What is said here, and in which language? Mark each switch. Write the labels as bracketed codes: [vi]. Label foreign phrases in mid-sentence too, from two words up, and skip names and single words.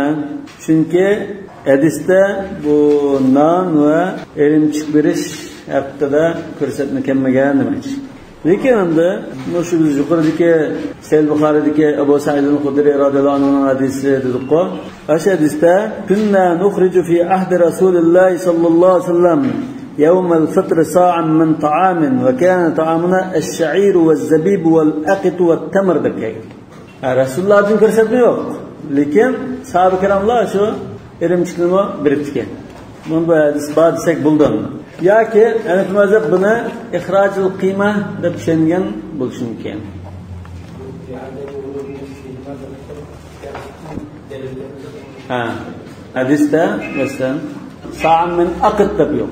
[uz] Chunki hadisda bu non va erinchak berish haqida ko'rsatma kelmagan demoqchi. Lekin endi shu biz yuqoridagi Sahih Buxoridagi Abu Sa'id al-Khudri [ar] رضي الله عنه [uz] hadisi dediq-ku. O'sha hadisda [ar] كنا نخرج في عهد رسول الله صلى الله عليه وسلم يوم الفطر صاعا من طعام وكان طعامنا الشعير والزبيب والأقط والتمر دكاي. [uz] Rasulullah'ın ko'rsatma yo'q. Lekin sahoba kiramlar shu erimchikni biriktirgan. Buni bu hadis bor desak bo'ldi. Yoki Hanafiy mazhab buni [ar] إخراج القيمة [uz] deb tushungan bo'lishi mumkin. Hadisda masalan [ar] صاعا من أقط [uz] deb yo'q.